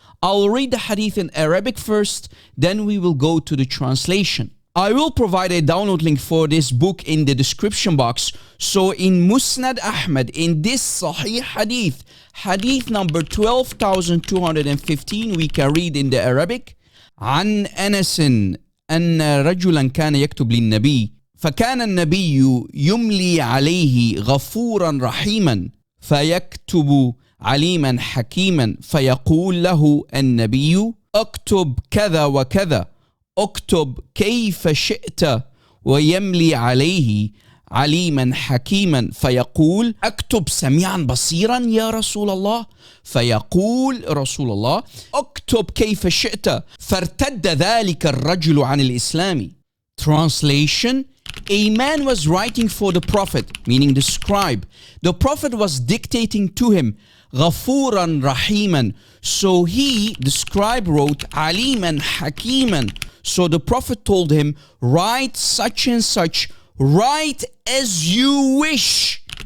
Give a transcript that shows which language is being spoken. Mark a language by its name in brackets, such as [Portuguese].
[English] I'll read the hadith in Arabic first, then we will go to the translation. I will provide a download link for this book in the description box. So in Musnad Ahmad, in this Sahih Hadith, Hadith number 12,215, we can read in the Arabic. [Arabic] عن أنس أن رجلا كان يكتب للنبي فكان النبي يملي عليه غفورا رحيما فيكتب عليما حكيما فيقول له النبي اكتب كذا وكذا اكتب كيف شئت ويملي عليه عليما حكيما فيقول اكتب سميعا بصيرا يا رسول الله فيقول رسول الله اكتب كيف شئت فارتد ذلك الرجل عن الإسلام. [English] Translation: A man was writing for the Prophet, meaning the scribe. The Prophet was dictating to him [Arabic] غفورا رحيما. [English] So he, the scribe, wrote [Arabic] عليما حكيما. [English] So the Prophet told him, write such and such, write as you wish.